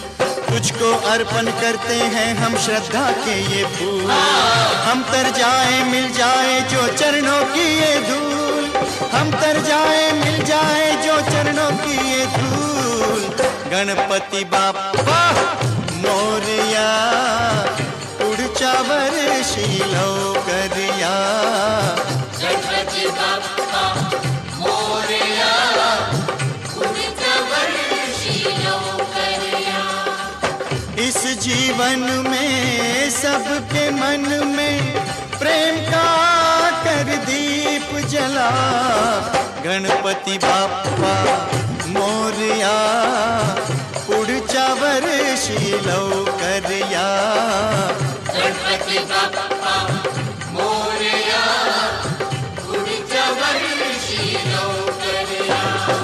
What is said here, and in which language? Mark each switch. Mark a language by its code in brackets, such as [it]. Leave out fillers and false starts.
[hi] तुझको अर्पण करते हैं हम श्रद्धा के ये फूल. हम तर जाए मिल जाए जो चरणों की ये धूल. हम तर जाए मिल जाए जो चरणों की ये धूल. [mr] गणपती बाप्पा मोरया, पुढच्या वर्षी लवकर या. गणपती बाप्पा मोरया, पुढच्या वर्षी लवकर या. [hi] इस जीवन में सबके मन में प्रेम का कर दीप जला. [mr] गणपती बाप्पा मोरया, पुढच्या वर्षी लवकर या. गणपती बाप्पा मोरया, पुढच्या वर्षी लवकर या.